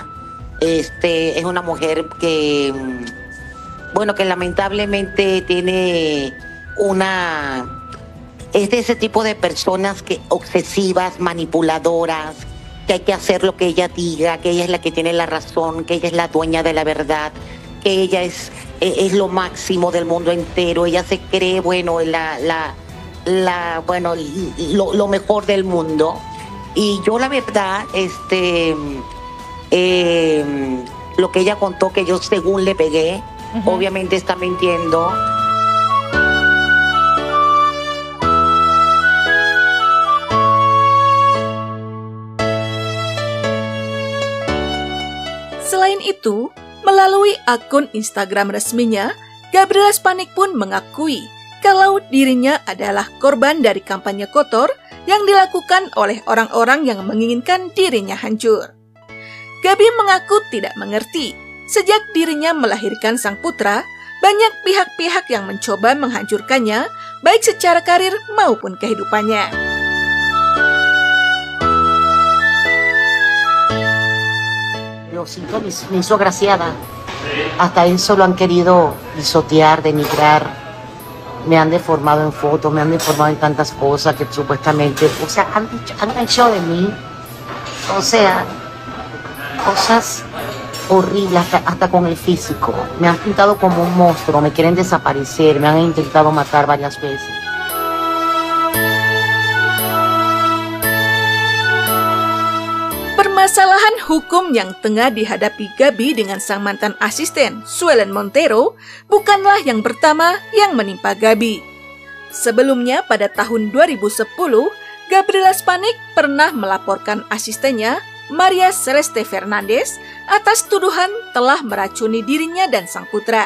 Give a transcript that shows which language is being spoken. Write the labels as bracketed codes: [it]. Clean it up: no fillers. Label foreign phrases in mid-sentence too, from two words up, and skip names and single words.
[es] Es una mujer que, bueno, que lamentablemente tiene es de ese tipo de personas que obsesivas, manipuladoras, que hay que hacer lo que ella diga, que ella es la que tiene la razón, que ella es la dueña de la verdad, que ella es lo máximo del mundo entero. Ella se cree, bueno, lo mejor del mundo. Y yo la verdad, lo que ella contó que yo según le pegué, obviamente está mintiendo. [id] Selain itu, melalui akun Instagram resminya, Gabriela Spanik pun mengakui kalau dirinya adalah korban dari kampanye kotor yang dilakukan oleh orang-orang yang menginginkan dirinya hancur. Gabi mengaku tidak mengerti, sejak dirinya melahirkan sang putra, banyak pihak-pihak yang mencoba menghancurkannya, baik secara karir maupun kehidupannya. [es] Lo siento, me hizo agraciada. Hasta eso lo han querido pisotear, denigrar. Me han deformado en fotos, me han deformado en tantas cosas que supuestamente, o sea, han hecho de mí, o sea, cosas horribles hasta con el físico. Me han pintado como un monstruo, me quieren desaparecer, me han intentado matar varias veces. [id] Permasalahan hukum yang tengah dihadapi Gabi dengan sang mantan asisten, Suelen Montero, bukanlah yang pertama yang menimpa Gabi. Sebelumnya, pada tahun 2010, Gabriela Spanik pernah melaporkan asistennya, Maria Celeste Fernandez, atas tuduhan telah meracuni dirinya dan sang putra.